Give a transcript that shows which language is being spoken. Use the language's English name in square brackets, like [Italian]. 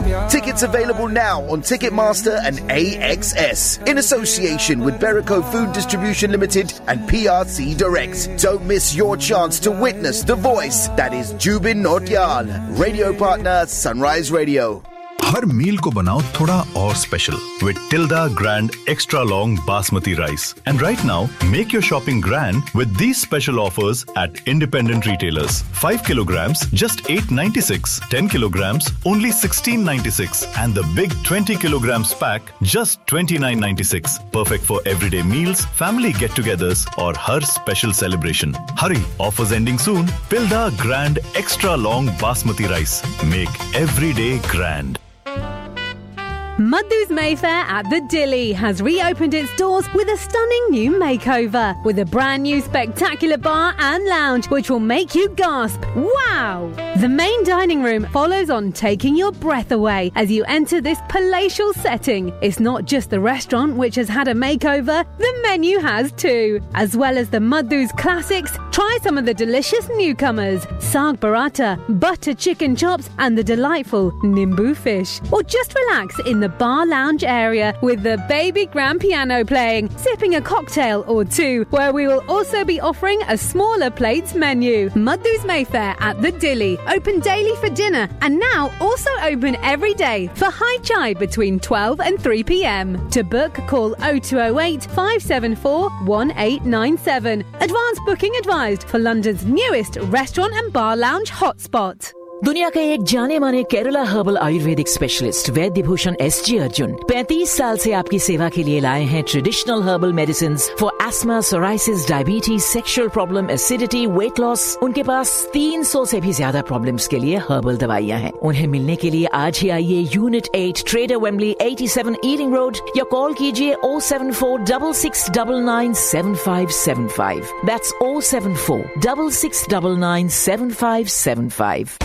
[English] Tickets available now on Ticketmaster and AXS. In association with Berico Food Distribution Limited and PRC Direct. Don't miss your chance to witness the voice that is Jubin Nautiyal. Radio partner, Sunrise Radio. [Hindi] हर मील को बनाओ थोड़ा और [English] special with Tilda grand extra long basmati rice and right now make your shopping grand with these special offers at independent retailers 5 kilograms just 8.96 10 kilograms only 16.96 and the big 20 kilograms pack just 29.96 perfect for everyday meals family get togethers [Hindi] और हर [English] Special celebration hurry offers ending soon Tilda grand extra long basmati rice make everyday grand Mudhoo's Mayfair at the Dilly has reopened its doors with a stunning new makeover, with a brand new spectacular bar and lounge, which will make you gasp, wow! The main dining room follows on taking your breath away as you enter this palatial setting. It's not just the restaurant which has had a makeover, the menu has too. As well as the Mudhoo's classics, try some of the delicious newcomers, saag bharata, butter chicken chops and the delightful nimbu fish. Or just relax in the bar lounge area with the baby grand piano playing, sipping a cocktail or two, where we will also be offering a smaller plates menu. Mudhoo's Mayfair at the Dilly, open daily for dinner and now also open every day for high chai between 12 and 3 p.m. To book, call 0208 574 1897. Advanced booking advised for London's newest restaurant and bar lounge hotspot. [Hindi] दुनिया के एक जाने माने Kerala herbal Ayurvedic specialist वैद्य Bhushan S G Arjun 35 साल से आपकी सेवा के लिए लाए हैं [English] traditional herbal medicine for asthma psoriasis diabetes sexual problem acidity weight loss [Hindi] उनके पास 300 से भी ज्यादा प्रॉब्लम्स के लिए हर्बल दवाइयां हैं उन्हें मिलने के लिए आज ही आइए unit 8 trader Wembley 87 eating road या कॉल कीजिए 0746997575 दैट्स 0746997575